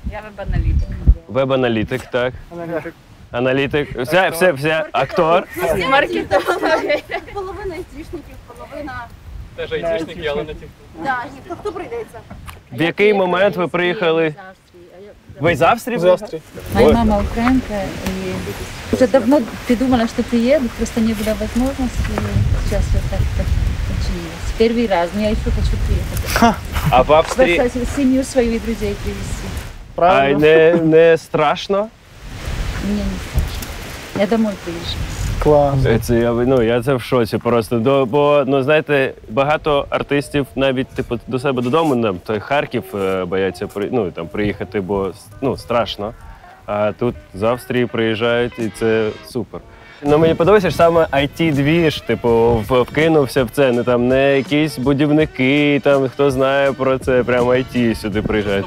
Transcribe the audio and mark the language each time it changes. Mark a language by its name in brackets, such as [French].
[Ukrainian] Я веб-аналітик. Веб-аналітик, так. Аналітик. Все, актор. Маркетологи. Половина айтішників, половина... Теж айтішники, але не ті. Да, хто прийдеться? В який момент ви приїхали? Ви з Австрії? З Австрії. [Russian] Моя мама украинка, и уже давно ты думала, что приеду, просто не было возможности, и сейчас вот так получилось. Первый раз, но я еще хочу приехать. [Ukrainian] А в Австрії? [Russian] Кстати, семью свою и друзей привезти. А [Ukrainian] Правильно. не страшно? [Russian] Мне не страшно. Я домой приезжаю. [Ukrainian] Клас. Я це в шоці просто. Бо, знаєте, багато артистів навіть типу, до себе додому, той Харків бояться приїхати, бо страшно. А тут з Австрії приїжджають, і це супер. Мені подобається ж саме IT-двіж, типу, вкинувся в це, не якісь будівники, там, хто знає про це, прямо IT сюди приїжджають.